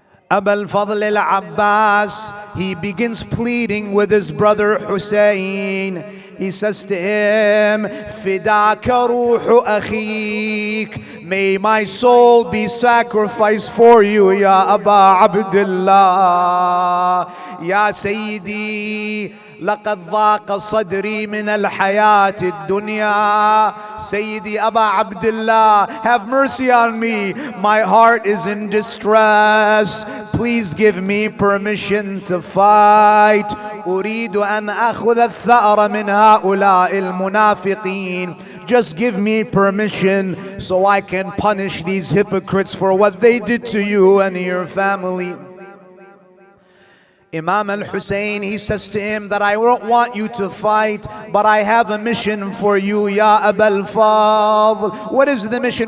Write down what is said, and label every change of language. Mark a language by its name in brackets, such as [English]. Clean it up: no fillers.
[English] Abu al-Fadl al-Abbas, he begins pleading with his brother Hussein. He says to him, [Arabic] Fidaka ruhu akhik. [English] May my soul be sacrificed for you, Ya Aba Abdullah. [Arabic] Ya Sayyidi, لقد ضاق صدري من الحياة الدنيا. [English] Sayyidi Aba Abdullah, have mercy on me. My heart is in distress. Please give me permission to fight. [Arabic] أريد أن أخذ الثأر من هؤلاء المنافقين. [English] Just give me permission so I can punish these hypocrites for what they did to you and your family. Imam al-Hussein, he says to him that I don't want you to fight, but I have a mission for you, Ya Abu al-Fadl. What is the mission?